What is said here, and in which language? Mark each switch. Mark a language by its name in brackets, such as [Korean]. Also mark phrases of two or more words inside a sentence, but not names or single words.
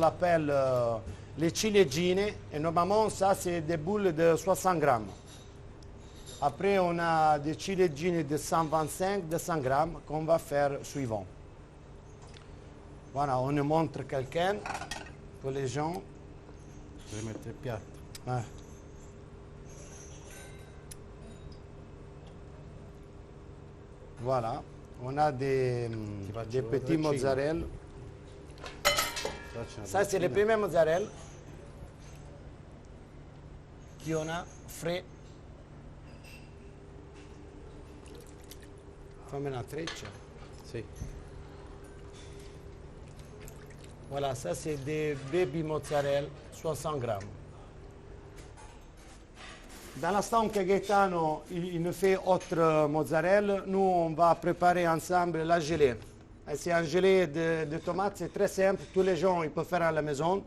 [French] Ça, on l'appelle les ciliegine, et normalement ça c'est des boules de 60 grammes. Après on a des ciliegine de 125, de 100 grammes qu'on va faire suivant. Voilà, on nous montre quelqu'un pour les gens. [Italian] Devi mettere il piatto. [French] Ouais. Voilà, on a des petits [Italian] vedere mozzarella. Faccio una [French] Ça, c'est les [Italian] trecina. [French] premiers mozzarella qu'on a frais. [Italian] Fammi una treccia. Sì. [French] Voilà, ça c'est des baby mozzarella 60 grammes. Dans l'instant que Gaetano il nous fait autre mozzarella, nous on va préparer ensemble la gelée. Et c'est un gelée de tomates, c'est très simple, tous les gens ils peuvent faire à la maison.